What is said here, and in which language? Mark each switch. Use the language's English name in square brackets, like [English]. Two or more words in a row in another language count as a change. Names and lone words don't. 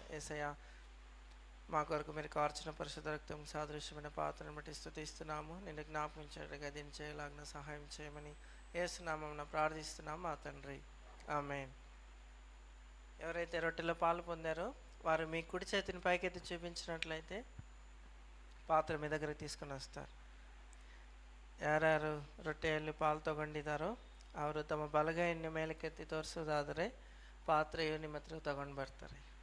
[Telugu] యేసయ్య మా కొరకు మీరు కార్చిన పరిశుద్ధ రక్తం సాదృశ్యమైన పాత్రను బట్టి స్తుతిస్తున్నాము. నిన్ను జ్ఞాపకం చేయటకై దీన్ని చేయలాగిన సహాయం చేయమని యేసు నామమున ప్రార్థిస్తున్నాము మా తండ్రి. ఆమేన్. ఎవరైతే రొట్టెలో పాలు పొందారో వారు మీ కుడి చేతిని పైకెత్తి చూపించినట్లయితే ಪಾತ್ರೆ మీ దగ్గరికి తీసుకొని వస్తారు. [Kannada] ಯಾರ್ಯಾರು ರೊಟ್ಟಿಯಲ್ಲಿ ಪಾಲು ತಗೊಂಡಿದ್ದಾರೋ ಅವರು ತಮ್ಮ ಬಲಗೈಯನ್ನು ಮೇಲಕ್ಕೆತ್ತಿ ತೋರಿಸೋದಾದರೆ ಪಾತ್ರೆಯು ನಿಮ್ಮ ಹತ್ರ ತಗೊಂಡು ಬರ್ತಾರೆ.